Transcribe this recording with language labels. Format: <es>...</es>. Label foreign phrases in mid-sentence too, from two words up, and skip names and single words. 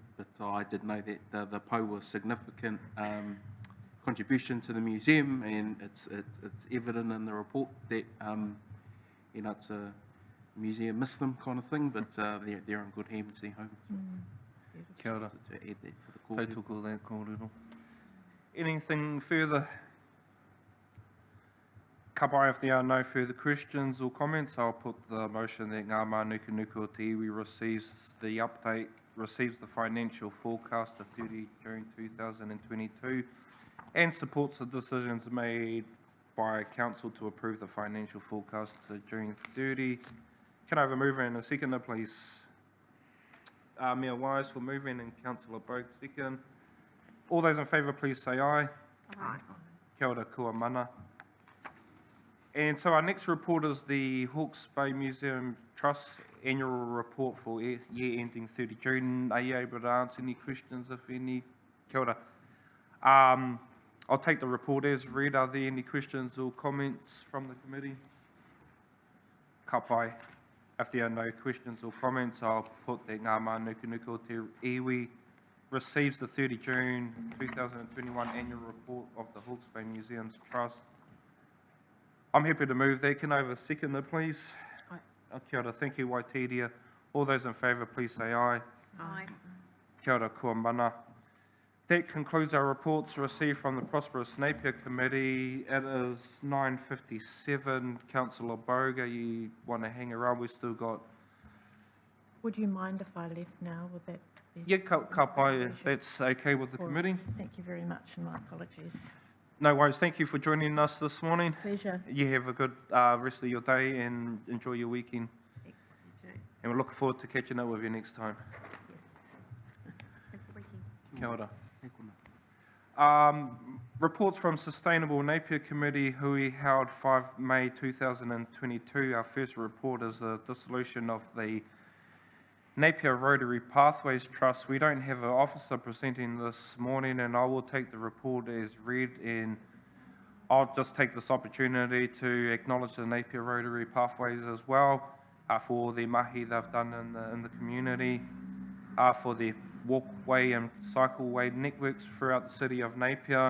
<en>But I did know that the PO was significant contribution to the museum, and it's evident in the report that it's a museum missed them kind of thing, but they're in good hands there home. So</en> <mi>Kia ora.</mi> <en>to add that to the call. Tautoko there, kōrero. Anything further?</en> <mi>Ka pai,</mi> <en>if there are no further questions or comments, I'll put the motion that Ngā Mānukanuka o Te Iwi receives the financial forecast of 30 June 2022 and supports the decisions made by Council to approve the financial forecast to June 30. Can I have a mover and a seconder, please? Mayor Wise for moving and Councillor Bogue second. All those in favour, please say aye. Aye.</en> <mi>Kia ora, kua mana.</mi> <en>And so our next report is the Hawke's Bay Museum Trust Annual Report for year ending 30 June. Are you able to answer any questions, if any?</en> <mi>Kia ora.</mi> <en>I'll take the report as read. Are there any questions or comments from the committee?</en> <mi>Ka pai.</mi> <en>If there are no questions or comments, I'll put that Ngā Mānukanuka o Te Iwi receives the 30 June 2021 Annual Report of the Hawke's Bay Museums Trust. I'm happy to move that. Can I have a seconder, please? Aye.</en> <mi>Kia ora,</mi> <en>thank you, Waitiria. All those in favour, please say aye. Aye.</en> <mi>Kia ora, kua mana.</mi> <en>That concludes our reports received from the Prosperous Napier Committee. It is 9:57. Councillor Bogue, you want to hang around? We've still got... Would you mind if I left now? Would that be? Yeah,</en> <mi>ka pai,</mi> <en>if that's okay with the committee. Thank you very much, and my apologies. No worries. Thank you for joining us this morning. Pleasure. You have a good rest of your day and enjoy your weekend. Thanks, you too. And we're looking forward to catching up with you next time.</en> <mi>Kia ora.</mi> <en>Reports from Sustainable Napier Committee, hui held 5 May 2022. Our first report is the dissolution of the Napier Rotary Pathways Trust. We don't have an officer presenting this morning, and I will take the report as read, and I'll just take this opportunity to acknowledge the Napier Rotary Pathways as well for the mahi they've done in the community, for the walkway and cycleway networks throughout the city of Napier.</en>